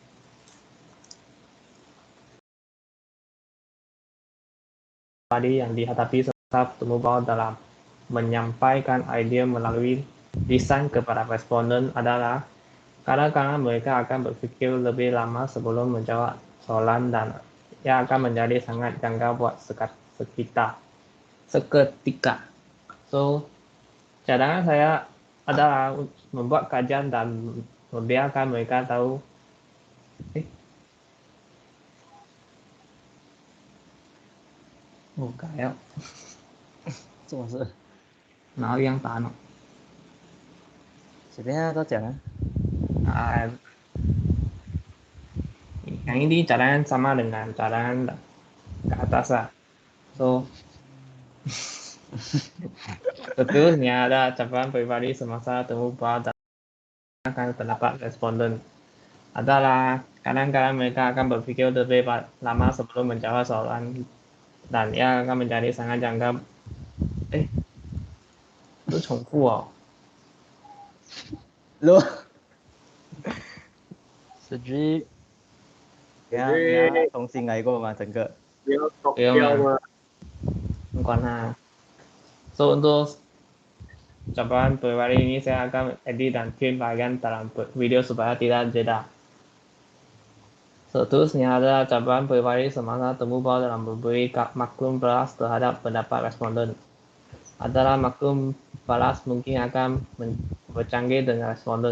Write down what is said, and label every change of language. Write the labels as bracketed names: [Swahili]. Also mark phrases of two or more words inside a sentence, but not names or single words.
[Malay] Pribadi yang dihadapi semasa temu bual dalam menyampaikan idea melalui lisan kepada responden adalah kadang-kadang mereka akan berpikir lebih lama sebelum menjawab soalan dan ia akan menjadi sangat janggal buat seketika. So, cadangan saya adalah membuat kajian dan membiarkan mereka tahu. Kayak [Chinese] 这种事哪样打呢？随便啊，都讲啊。 [Malay] Yang ini cadangan sama dengan cadangan ke atas lah. So, seterusnya ada cabaran pribadi semasa temu bual dan akan pendapat responden adalah kadang-kadang mereka akan berpikir lebih lama sebelum menjawab soalan dan ia akan menjadi sangat janggal. [Chinese] 都重复哦。 lu Cedric 你要重新来过吗？整个不要搞不用啊掉吗？没管它。 [Malay] So, untuk cabaran pribadi ini saya akan edit dan kirim bagian dalam video supaya tidak jeda. Seterusnya ada cabaran pribadi semasa temu bual dalam memberi maklum balas terhadap pendapat responden. Adalah maklum balas mungkin akan bercanggih dengan responden.